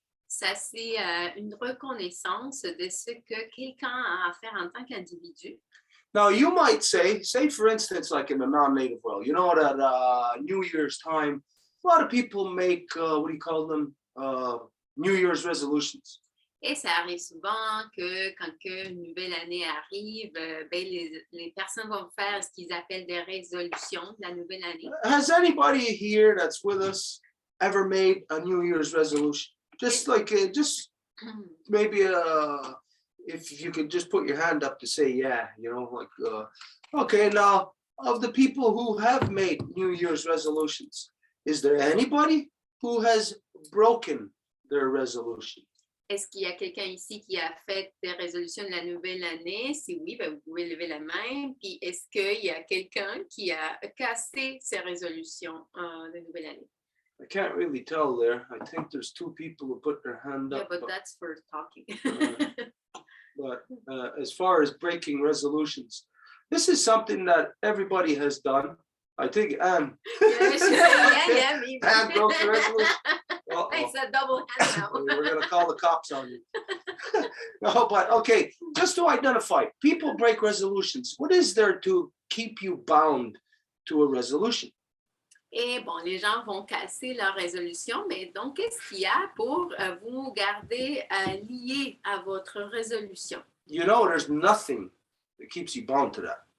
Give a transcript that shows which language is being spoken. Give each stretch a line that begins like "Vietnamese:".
French: Ça, c'est une reconnaissance de ce que quelqu'un a à faire en tant qu'individu.
English: Now, you might say for instance, like in the non-native world, you know that New Year's time, a lot of people make, what do you call them, New Year's resolutions.
French: Et ça arrive souvent que quand une nouvelle année arrive, les personnes vont faire ce qu'ils appellent des résolutions de la nouvelle année.
English: Has anybody here that's with us ever made a New Year's resolution? Just like, just maybe if you could just put your hand up to say, yeah, you know, like, okay, now, of the people who have made New Year's resolutions, is there anybody who has broken their resolution?
French: Est-ce qu'il y a quelqu'un ici qui a fait des résolutions de la nouvelle année? Si oui, ben vous pouvez lever la main. Puis est-ce qu'il y a quelqu'un qui a cassé ses résolutions de nouvelle année?
English: I can't really tell there. I think there's 2 people who put their hand Yeah, up. but that's for talking. But as far as breaking resolutions, this is something that everybody has done. I think Anne. Yeah, me. Anne broke the resolution. Uh-oh. It's a double hand now. We're going to call the cops on you. No, but okay, just to identify, people break resolutions. What is there to keep you bound to a resolution?
French: Et bon, les gens vont casser leur résolution, mais donc, qu'est-ce qu'il y a pour vous garder lié à votre résolution?
English: You know, there's nothing that keeps you bound to that.